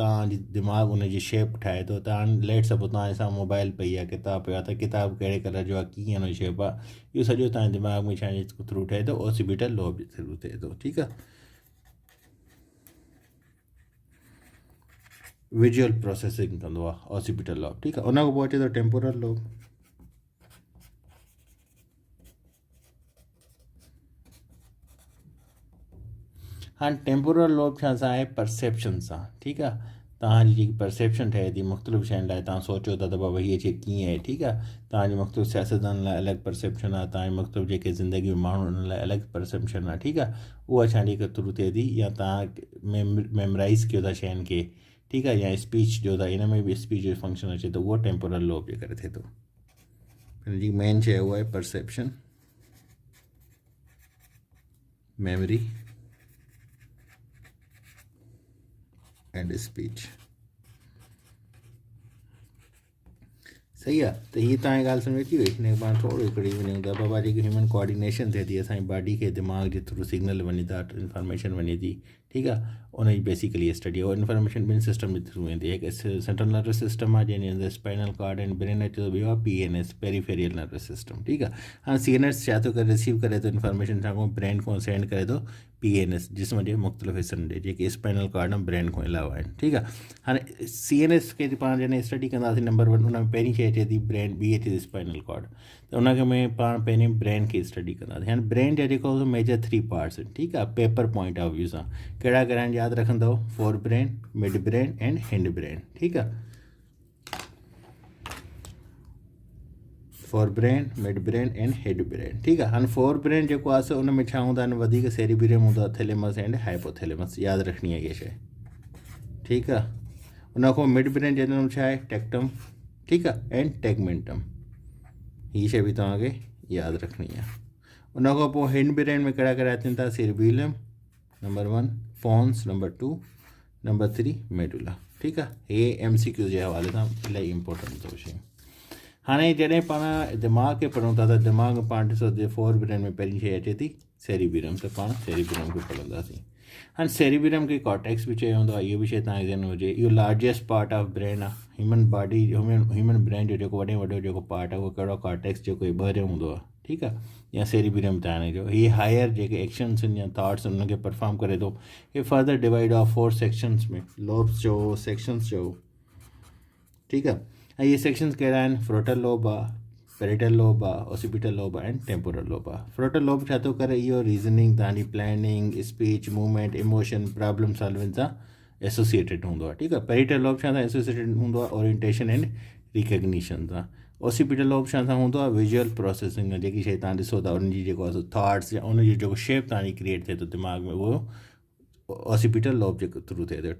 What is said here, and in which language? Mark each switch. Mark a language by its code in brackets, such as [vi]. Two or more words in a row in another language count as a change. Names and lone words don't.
[sd] तव्हांजी दिमाग़ु उनजी शेप ठाहे थो। तव्हां [en] let suppose [sd] तव्हांजे सां मोबाइल पई आहे, किताबु पियो आहे, त किताबु कहिड़े कलर जो आहे, कीअं हुन शेप आहे, इहो सॼो तव्हांजे दिमाग़ में छा थ्रू ठहे थो, [en] occipital lobe [sd] जे थ्रू थिए थो। ठीकु आहे। [en] visual processing [sd] कंदो आहे [en] occipital lobe. [sd] ठीकु आहे। उन खां पोइ अचे थो [en] temporal lobe. [sd] हाँ [en] temporal lobe [sd] छा सां आहे, परसेप्शन सां। ठीकु आहे। तव्हांजी जेकी परसेप्शन ठहे थी मुख़्तलिफ़ शयुनि लाइ, तव्हां सोचो था त बाबा हीअ शइ कीअं आहे। ठीकु आहे। तव्हांजी मुख़्तलिफ़ सियासतदान लाइ अलॻि परसेप्शन आहे, तव्हांजी मुख़्तलिफ़ जेके ज़िंदगी में माण्हू उन लाइ अलॻि परसेप्शन आहे। ठीकु आहे। उहा छानी थ्रू थिए थी, या तव्हां मेमोराइज़ कयो था शयुनि खे। ठीकु आहे। या स्पीच जो था, इन में बि स्पीच जो फंक्शन अचे थो, उहो [en] temporal lobe [sd] जे करे थिए थो। हिनजी मेन शइ उहा आहे [en] perception, memory and speech. [sd] सही आहे। त हीअ तव्हांजी ॻाल्हि सम्झ अची वई। हिन पाण थोरो हिकिड़ी वञूं था, बाबा जेकी [en] human coordination [sd] थिए थी, असांजी बॉडी खे दिमाग़ जे थ्रू सिग्नल वञे था, इंफॉर्मेशन वञे थी। ठीकु आहे। उनजी [en] basically study [sd] आहे। उहा इंफॉर्मेशन ॿिनि सिस्टम जे थ्रू वेंदी आहे। हिकु [en] central nervous system [sd] आहे जंहिंजे अंदरि [en] spinal cord and brain [sd] अचे थो, ॿियो आहे [en] PNS, peripheral nervous system. [sd] ठीकु आहे। हाणे CNS छा थो करे, रिसीव करे थो इंफॉर्मेशन, छा को ब्रेन को सेंड करे थो PNS, जिस्म जे मुख़्तलिफ़ हिसनि ॾे, जेके [en] spinal cord [sd] ऐं ब्रेन खां अलावा आहिनि। ठीकु आहे। हाणे CNS खे पाण जॾहिं स्टडी कंदासीं, नंबर 1 उन में पहिरीं शइ अचे थी ब्रेन, ॿी अचे थी [en] spinal cord. [sd] त उनखे में पाण पहिरीं ब्रेन खे स्टडी कंदासीं। हाणे ब्रेन जा जेको [en] major 3 parts [sd] आहिनि। ठीकु आहे। [en] paper point of view [sd] सां कहिड़ा कहिड़ा आहिनि यादि रखंदव, [en] fore brain, mid brain and hind brain. [sd] ठीकु आहे। [en] fore brain, mid brain and head brain. [sd] ठीकु आहे। हाणे [en] fore brain [sd] जेको आहे उन में छा हूंदा आहिनि, वधीक सेरिब्रम हूंदो आहे, [en] thalamus and hypothalamus, [sd] यादि रखणी आहे इहा शइ। ठीकु आहे। उन खां [en] mid brain [sd] जे अंदरि छा आहे, टेक्टम। ठीकु आहे। [en] and tegmentum, [sd] हीअ शइ बि तव्हांखे यादि रखणी आहे। उन खां पोइ [en] hind brain [sd] में कहिड़ा कहिड़ा अचनि था, [en] cerebellum number 1, pons number 2, number 3 medulla. [sd] ठीकु आहे। हे MCQ जे हवाले सां इलाही इंपॉर्टेंट अथव शयूं। हाणे जॾहिं पाण दिमाग़ खे पढ़ूं था, त दिमाग़ में पाण ॾिसो त [en] fore brain [sd] में पहिरीं शइ अचे थी सेरिब्रम, त पाण सेरिब्रम खे पढ़ंदासीं। हाणे सेरिब्रम खे कॉर्टेक्स बि चयो वेंदो आहे, इहो बि शइ तव्हांखे ध्यानु हुजे। इहो [en] largest part of brain [sd] आहे। [en] human body, human brain [sd] जो जेको वॾे वॾो जेको पार्ट आहे, उहो कहिड़ो कॉर्टेक्स जेको ॿाहिरि हूंदो आहे। ठीकु आहे। या सेरिब्रम ताणे जो हीअ हायर जेके एक्शन्स आहिनि या थाट्स आहिनि उनखे परफॉर्म करे थो। हे [en] further divide of 4 sections [sd] में, लोब्स चओ, सेक्शंस चओ। ठीकु आहे। ऐं इहे सेक्शंस कहिड़ा आहिनि, [en] frontal lobe [sd] आहे, [en] parietal lobe [sd] आहे, [en] occipital lobe [sd] आहे [en] and temporal lobe [sd] आहे। फ्रंटल लोब छा थो करे, इहो रीज़निंग, तव्हांजी प्लैनिंग, [en] speech, movement, emotion, problem solving [sd] सां एसोसिएटेड हूंदो आहे। ठीकु आहे। पेरिटल लोब छा सां एसोसिएटेड हूंदो आहे, [en] orientation and recognition [sd] सां। ओसिपिटल लोब छा सां हूंदो आहे, [en] visual processing, [sd] जेकी शइ तव्हां ॾिसो था उनजी जेको आहे थाट्स या उनजी जेको शेप तव्हांजी क्रिएट थिए थो दिमाग़ में, उहो [en] occipital lobe [sd] जे थ्रू थिए थो।